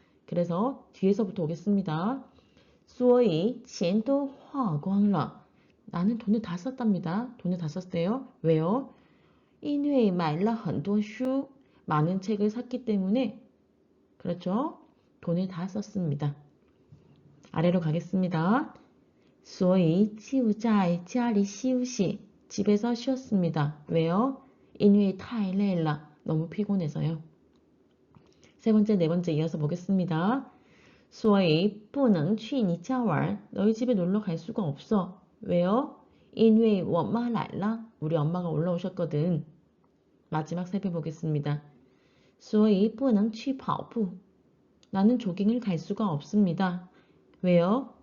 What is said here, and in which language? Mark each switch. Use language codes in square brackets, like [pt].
[ko] 그래서 뒤에서부터 오겠습니다. [zh] 所以钱都花光了 [ko] 나는 돈을 다 썼답니다. 돈을 다 썼대요. 왜요? [zh] 因为买了很多书 [ko] 많은 책을 샀기 때문에 그렇죠? 돈을 다 썼습니다. 아래로 가겠습니다. [zh] 所以就在家里休息 [ko] 집에서 쉬었습니다.왜요? [zh] 因为太累了 [ko] 너무 피곤해서요. 세 번째, 네 번째 이어서 보겠습니다. [zh] 所以不能去你家玩 [ko] 너희 집에 놀러 갈 수가 없어. 왜요? [zh] 因为我妈来了 [ko] 우리 엄마가 올라오셨거든. 마지막 살펴보겠습니다. [zh] 所以不能去跑步 [ko] 나는 조깅을 갈 수가 없습니다. 왜요?